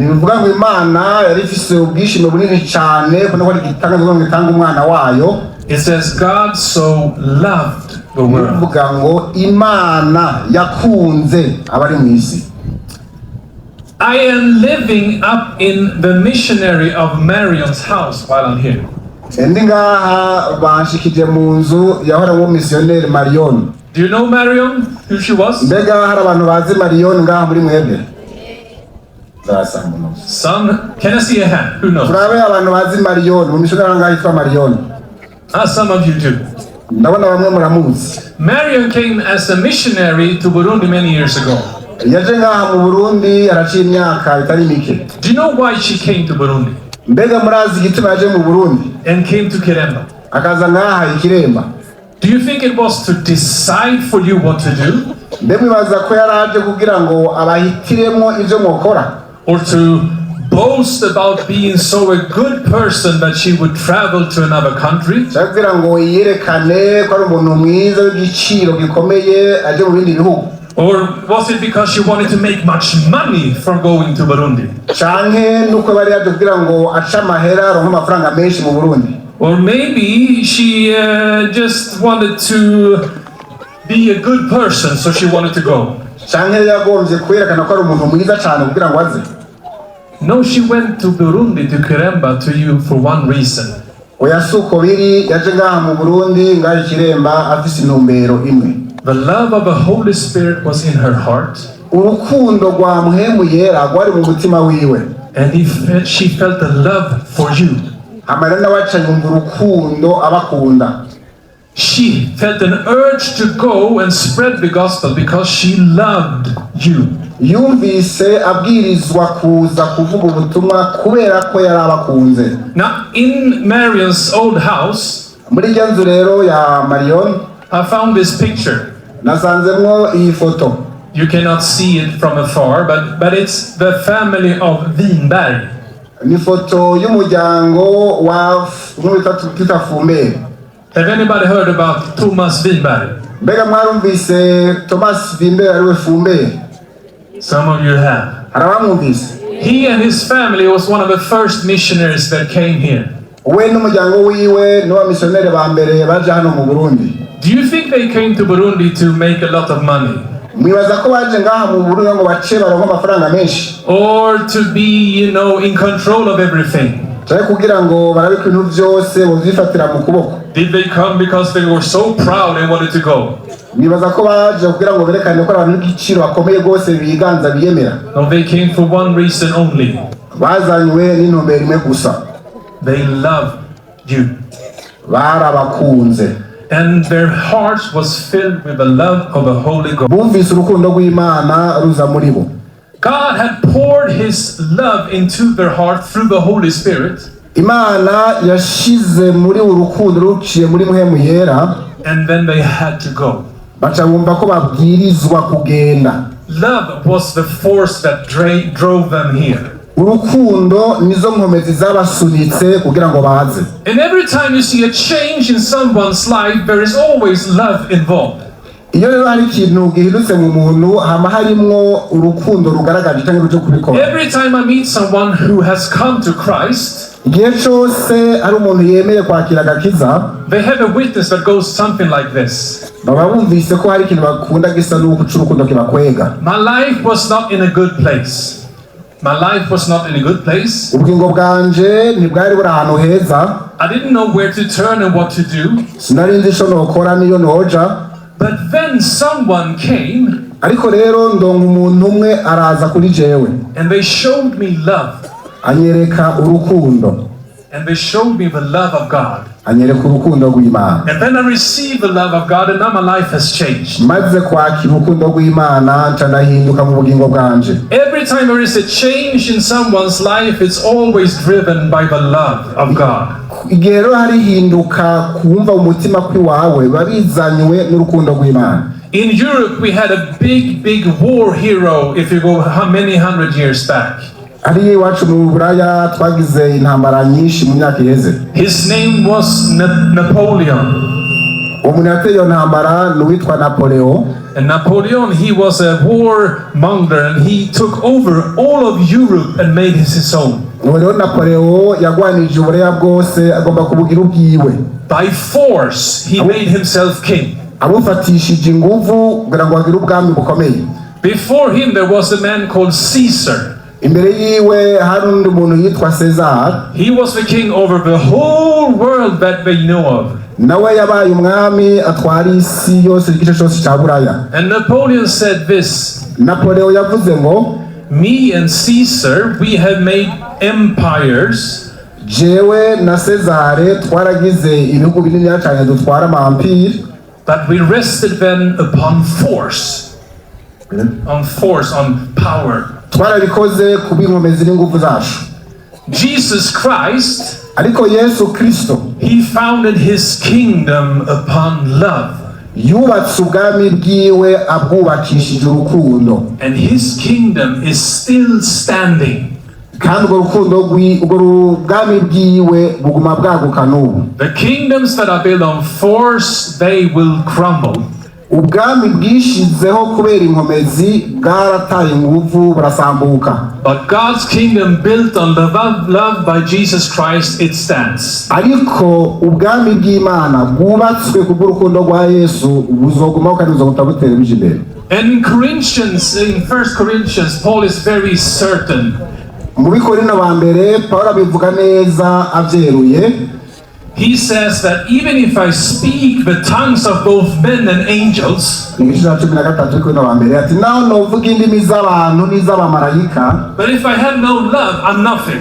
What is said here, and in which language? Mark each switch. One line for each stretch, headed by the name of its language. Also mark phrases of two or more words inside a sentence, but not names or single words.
English: It says God so loved the world. I am living up in the missionary of Marion's house while I'm here.
Rundi: Ndi ngaha banshikije mu nzu yahora mu missionnaire Marion.
English: Do you know Marion? Who she was?
Rundi: Mbega hari abantu bazi Marion ngaha muri mwebwe?
English: Some, can I see a hand? Who knows?
Rundi: Turabe abantu bazi Marion, mu missionnaire ngaha yitwa Marion.
English: Some of you do.
Rundi: Ndabona bamwe muramuzi.
English: Marion came as a missionary to Burundi many years ago.
Rundi: Yaje ngaha mu Burundi araciye imyaka itari mike.
English: Do you know why she came to Burundi?
Rundi: Mbega murazi igituma yaje mu Burundi?
English: And came to Kiremba.
Rundi: Akaza ngaha ikiremba.
English: Do you think it was to decide for you what to do?
Rundi: Ndemwibaza ko yaraje kugira ngo abahitiremo ivyo mwokora.
English: Or to boast about being so a good person that she would travel to another country?
Rundi: Kugira ngo yerekane ko ari umuntu mwiza w'igiciro gikomeye aje mu bindi bihugu.
English: Or was it because she wanted to make much money from going to Burundi?
Rundi: Canke nuko bari yaje kugira ngo aca amahera aronke amafaranga menshi mu Burundi.
English: Or maybe she just wanted to be a good person, so she wanted to go.
Rundi: Canke yagombye kwerekana ko ari umuntu mwiza cyane kugira ngo aze.
English: No, she went to Burundi, to Kiremba, to you for one reason.
Rundi: Oya suko biri yaje ngaha mu Burundi ngaha ikiremba afise intumbero imwe.
English: The love of the Holy Spirit was in her heart.
Rundi: Urukundo rwa Mpwemu Yera rwari mu mutima wiwe.
English: And she felt the love for you.
Rundi: Amarana waca yumva urukundo abakunda.
English: She felt an urge to go and spread the gospel because she loved you.
Rundi: Yumvise abwirizwa kuza kuvuga ubutumwa kubera ko yari abakunze.
English: Now, in Marion's old house,
Rundi: muri iyo nzu rero ya Marion,
English: I found this picture.
Rundi: Nasanzemwo iyi foto.
English: You cannot see it from afar, but it's the family of Winberg.
Rundi: Ni foto y'umuryango wa Peter Fumbere.
English: Have anybody heard about Thomas Winberg?
Rundi: Mbega mwarumvise Thomas Winberg ariwe Fumbere?
English: Some of you have.
Rundi: Arabamwumvise.
English: He and his family was one of the first missionaries that came here.
Rundi: We n'umuryango wiwe n'aba missionnaire ba mbere baje hano mu Burundi.
English: Do you think they came to Burundi to make a lot of money?
Rundi: Mwibaza ko baje ngaha mu Burundi ngo bace baronke amafaranga menshi?
English: Or to be, in control of everything?
Rundi: Cyane kugira ngo barabe ibintu byose bozifatira mu kuboko.
English: Did they come because they were so proud and wanted to go?
Rundi: Mwibaza ko baje kugira ngo berekane ko abantu n'igiciro bakomeye gose biganza biyemera?
English: No, they came for one reason only.
Rundi: Bazanywe n'intumbero imwe gusa.
English: They loved you.
Rundi: Barabakunze.
English: And their hearts was filled with the love of the Holy God.
Rundi: Bumvise urukundo rw'Imana ruza muri bo.
English: God had poured His love into their heart through the Holy Spirit.
Rundi: Imana yashize muri urukundo ruciye muri Mpwemu Yera.
English: And then they had to go.
Rundi: Baca bumva ko babwirizwa kugenda.
English: Love was the force that drove them here.
Rundi: Urukundo nizo nkomezi zabasunitse kugira ngo baze.
English: And every time you see a change in someone's life, there is always love involved.
Rundi: Iyo rero hari ikintu gihindutse mu muntu hama harimwo urukundo rugaragaje cyangwa ruje kubikora.
English: Every time I meet someone who has come to Christ,
Rundi: igihe cyose ari umuntu yemeye kwakira agakiza,
English: they have a witness that goes something like this.
Rundi: baba bumvise ko hari ikintu bakunda gisa n'uko urukundo kibakwega.
English: My life was not in a good place. My life was not in a good place.
Rundi: Ubugingo bwanje ntibwari buri ahantu heza.
English: I didn't know where to turn and what to do.
Rundi: Sinari nzi ico nokora niyo noja.
English: But then someone came.
Rundi: Ariko rero ndonga umuntu umwe araza kuri jewe.
English: And they showed me love.
Rundi: Anyereka urukundo.
English: And they showed me the love of God.
Rundi: Anyereka urukundo rw'Imana.
English: And then I received the love of God, and now my life has changed.
Rundi: Maze kwakira urukundo rw'Imana nca ndahinduka mu bugingo bwanje.
English: Every time there is a change in someone's life, it's always driven by the love of God.
Rundi: Igihe rero hari hinduka kumva umutima kwiwawe babizanywe n'urukundo rw'Imana.
English: In Europe, we had a big war hero, if you go many hundred years back.
Rundi: Ariyo iwacu mu Buraya twagize intambara nyinshi mu myaka iheze.
English: His name was Napoleon.
Rundi: Umuntu yateye iyo ntambara n'uwitwa Napoleon.
English: And Napoleon, he was a warmonger, and he took over all of Europe and made it his own.
Rundi: Rero Napoleon yagwanije ubureya bwose agomba kubugira ubwiwe.
English: By force, he made himself king.
Rundi: Abufatishije inguvu kugira ngo agire ubwami bukomeye.
English: Before him, there was a man called Caesar.
Rundi: imbere yiwe hari undi muntu yitwa Cesar.
English: He was the king over the whole world that we know of.
Rundi: Nawe yabaye umwami atwara isi yose igice cyose cya Buraya.
English: And Napoleon said this.
Rundi: Napoleon yavuze ngo,
English: me and Caesar, we have made empires. Jewe na Cesare twaragize ibihugu binini cyane dutwara amampire. But we rested then upon force. On force, on power.
Rundi: Twarabikoze kubinkomeza n'ingufu zacu.
English: Jesus Christ,
Rundi: ariko Yesu Kristo,
English: he founded his kingdom upon love.
Rundi: Yubatse ubwami bwiwe abwubakishije urukundo.
English: And his kingdom is still standing.
Rundi: Kandi ubwo ubwami bwiwe buguma bwaguka n'ubu.
English: The kingdoms that are built on force, they will crumble.
Rundi: Ubwami bwishizeho kubera inkomezi bwarataye ingufu burasambuka.
English: But God's kingdom built on the love by Jesus Christ, it stands.
Rundi: Ariko ubwami bw'Imana bwubatswe kubw'urukundo rwa Yesu buzogumaho kandi buzogutera bije imbere.
English: And in Corinthians, in 1 Corinthians, Paul is very certain.
Rundi: Mu Bikorino ba mbere Paulo abivuga neza avyeruye.
English: He says that even if I speak the tongues of both men and angels, but if I have no love, I'm nothing.